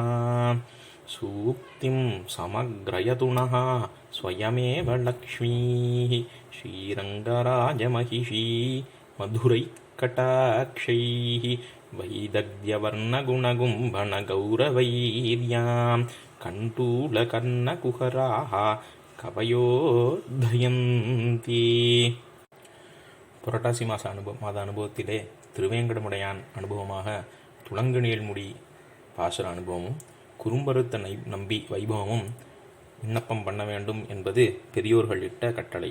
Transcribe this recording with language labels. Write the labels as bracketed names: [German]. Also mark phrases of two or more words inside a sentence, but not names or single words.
[Sanskrit] सूक्तिं समग्रयतु नः स्वयमेव लक्ष्मीः श्रीरङ्गराजमहिषी मधुरैकटाक्षैः वैदग्ध्यवर्णगुणगुम्भनगौरवैर्यां कण्डूलकर्णकुहराः कवयोधयन्ति. [Tamil] புரட்டாசி மாத அனுபவத்திலே திருவேங்கடமுடையான் அனுபவமாக துளங்கு நீள்முடி பாசுர அனுபவமும் குறும்பருத்த நம்பி வைபவமும் விண்ணப்பம் பண்ண வேண்டும் என்பது பெரியோர்கள் இட்ட கட்டளை.